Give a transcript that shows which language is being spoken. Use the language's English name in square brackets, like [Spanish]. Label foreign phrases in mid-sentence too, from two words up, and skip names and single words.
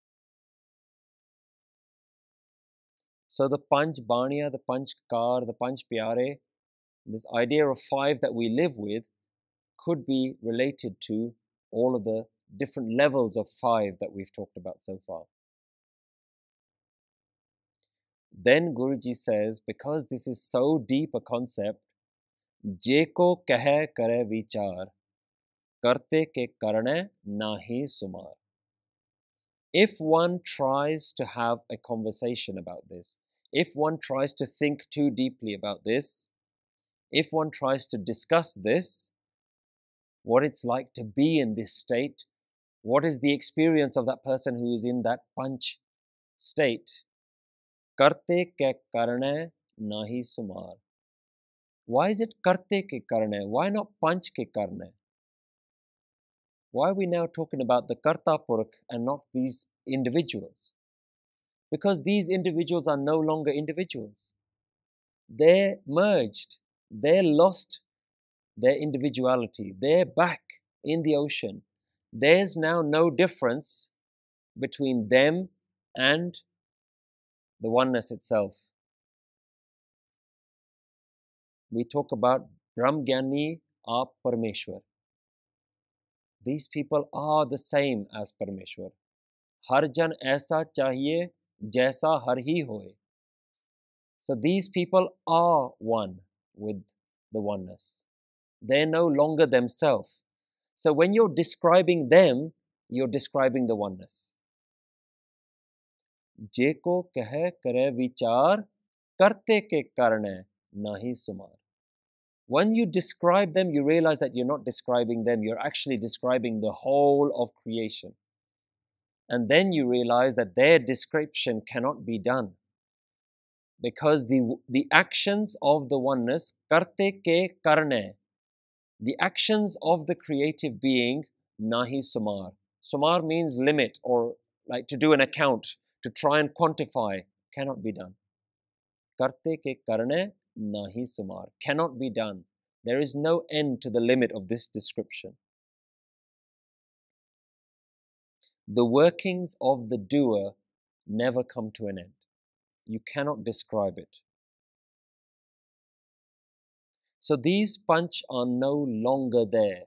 [English] So the Panch Baniya, the Panch Kakar, the Panch Pyare, this idea of 5 that we live with could be related to all of the different levels of 5 that we've talked about so far. Then Guruji says, because this is so deep a concept, [Punjabi] ਜੇ ਕੋ ਕਹੈ ਕਰੈ ਵੀਚਾਰੁ ਕਰਤੇ ਕੈ ਕਰਣੈ ਨਾਹੀ ਸੁਮਾਰੁ. [English] If one tries to have a conversation about this, if one tries to think too deeply about this, if one tries to discuss this, what it's like to be in this state, what is the experience of that person who is in that Panch state? [Punjabi] ਕਰਤੇ ਕੈ ਕਰਣੈ ਨਾਹੀ ਸੁਮਾਰੁ. [English] Why is it [Punjabi] ਕਰਤੇ ਕੈ ਕਰਣੈ? [English] Why not [Punjabi] ਪੰਚ ਕੈ ਕਰਣੈ? [English] Why are we now talking about the Karta Purkh and not these individuals? Because these individuals are no longer individuals. They're merged. They're lost their individuality. They're back in the ocean. There's now no difference between them and the oneness itself. We talk about [Punjabi] ਬ੍ਰਹਮਗਿਆਨੀ ਆਪਿ ਪਰਮੇਸੁਰ. [English] These people are the same as Parmeshwar. [Punjabi] ਹਰਿ ਜਨੁ ਐਸਾ ਚਾਹੀਐ ਜੈਸਾ ਹਰਿ ਹੀ ਹੋਇ. [English] So these people are one with the oneness. They're no longer themselves. So when you're describing them, you're describing the oneness. [Punjabi] ਜੇਕੋ ਕਹੈ ਕਰੈ ਵੀਚਾਰੁ ਕਰਤੇ ਕੈ ਕਰਣੈ ਨਾਹੀ ਸੁਮਾਰੁ. [English] When you describe them, you realize that you're not describing them, you're actually describing the whole of creation. And then you realize that their description cannot be done. Because the actions of the oneness, [Punjabi] ਕਰਤੇ ਕੈ ਕਰਣੈ, [English] the actions of the creative being, [Punjabi] ਨਾਹੀ ਸੁਮਾਰੁ. [English] Sumar means limit, or like to do an account, to try and quantify, cannot be done. [Punjabi] ਕਰਤੇ ਕੈ ਕਰਣੈ ਨਾਹੀ ਸੁਮਾਰੁ, [English] cannot be done. There is no end to the limit of this description. The workings of the doer never come to an end. You cannot describe it. So these panch are no longer there.